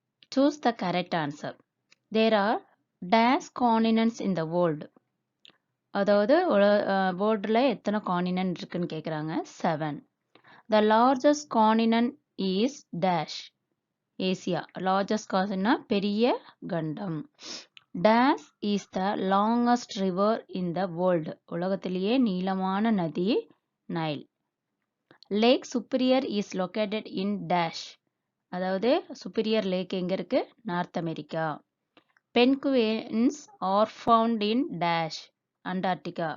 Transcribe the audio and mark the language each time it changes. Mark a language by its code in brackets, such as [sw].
[en] Choose the correct answer. There are dash continents in the world. [ta] அதாவது வேர்ல்டில் எத்தனை continent இருக்குன்னு கேட்குறாங்க 7. [en] The largest continent is dash. [ta] Asia. Largest காசுன்னா பெரிய கண்டம். [en] Dash is the longest river in the world. [ta] உலகத்திலேயே நீளமான நதி Nile. [en] Lake superior is located in dash. [ta] அதாவது சுப்பீரியர் லேக் எங்க இருக்கு? [en] North America. Penguins are found in dash. Antarctica.